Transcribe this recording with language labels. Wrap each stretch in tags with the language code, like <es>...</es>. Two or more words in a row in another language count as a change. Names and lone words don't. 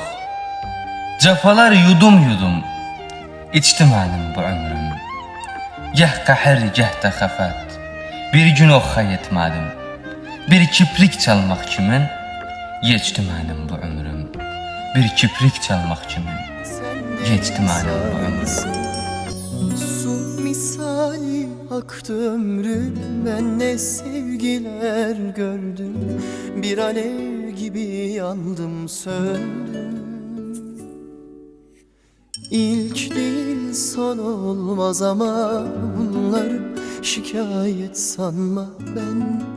<az>Cəfalar yudum yudum içdi mənim bu ömrüm. Gəh qəhər, gəh də xəfət, bir gün oxa yetmədim. Bir kiprik çalmaq kimin geçdi mənim bu ömrüm. Bir kiprik çalmaq kimin geçdi mənim bu ömrüm.</az> <tr>Su misali aktı ömrüm, ben ne sevgiler gördüm. Bir alev gibi yandım, söndüm. İlk değil son olmaz ama bunlar şikayet sanma, ben</tr>